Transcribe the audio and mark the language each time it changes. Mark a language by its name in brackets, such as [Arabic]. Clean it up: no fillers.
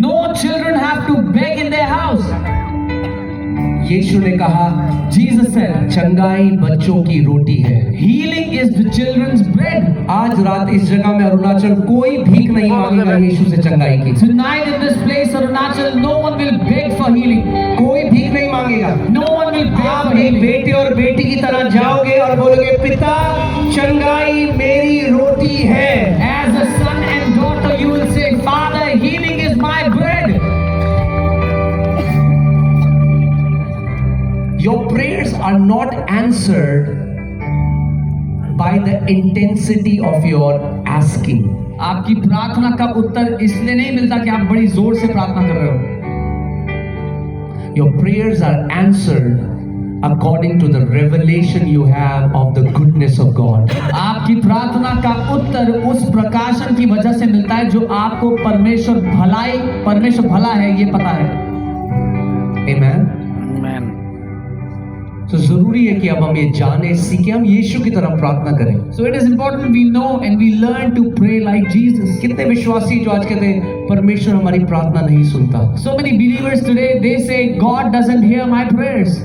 [English] No children have to beg in their house. [Hindi] यीशु ने कहा, [English] Jesus said, [Hindi] चंगाई बच्चों की रोटी है। [English] healing is the children's bread. [Hindi] आज रात इस जगह में अरुणाचल कोई भीख नहीं मांगेगा यीशु से चंगाई की। [English] Tonight in this place, Arunachal, no one will beg for healing. [Hindi] कोई भीख नहीं मांगेगा। [English] No one will beg [Hindi] आप [English] for [Hindi] एक [English] healing. [Hindi] बेटे और बेटी की तरह जाओगे और बोलोगे, पिता चंगाई मेरी रोटी है। [English] As a son and daughter, you will say, Father, healing is my bread. Your prayers are not answered by the intensity of your asking. [Hindi] आपकी प्रार्थना का उत्तर इसलिए नहीं मिलता कि आप बड़ी जोर से प्रार्थना कर रहे हो। [English] Your prayers are answered according to the revelation you have of the goodness of God. [Hindi] आपकी प्रार्थना का उत्तर उस प्रकाशन की वजह से मिलता है जो आपको परमेश्वर भला है ये पता है। [English] Amen. Amen. [Hindi] तो जरूरी है कि अब हम ये जाने सीखें, हम यीशु की तरह प्रार्थना करें। [English] So it is important we know and we learn to pray like Jesus. [Hindi] कितने विश्वासी जो आज कहते हैं परमेश्वर हमारी प्रार्थना नहीं सुनता? [English] So many believers today, they say God doesn't hear my prayers.